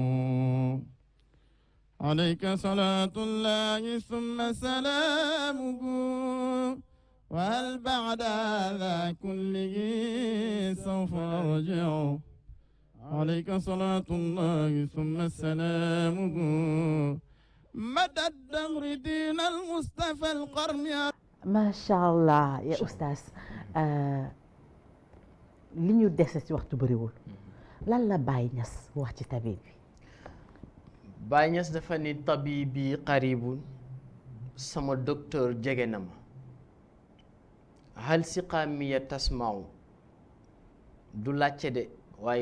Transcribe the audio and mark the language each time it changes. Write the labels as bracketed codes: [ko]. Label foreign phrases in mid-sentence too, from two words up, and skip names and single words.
[ar] عليك صلاة الله ثم سلامه وهل بعد هذا كله سوف أرجع عليك صلاة الله ثم سلامه مدى الدهر دين المصطفى القرن ما شاء الله يا أستاذ [wo] li ñu dese ci waxtu bëriwul lan la Baye Niass wax ci tabib bi. Baye Niass dafa ni [ar] طبيبي قريب [wo] sama docteur jege na ma [ar] هل سقامي تسمع [wo] du laajte de waaye